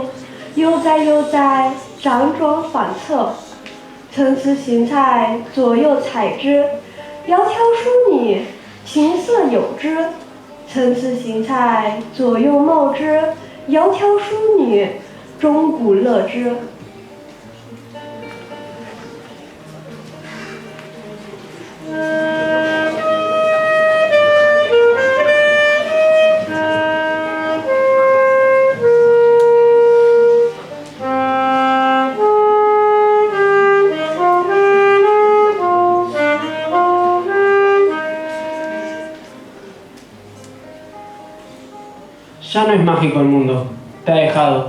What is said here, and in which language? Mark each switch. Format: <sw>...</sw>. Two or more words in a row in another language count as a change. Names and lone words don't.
<zh>悠哉悠哉，辗转反侧。参差荇菜，左右采之。窈窕淑女，琴瑟友之。参差荇菜，左右芼之。窈窕淑女，钟鼓乐之。</zh> <es>Ya no es mágico el mundo, te ha dejado.</es>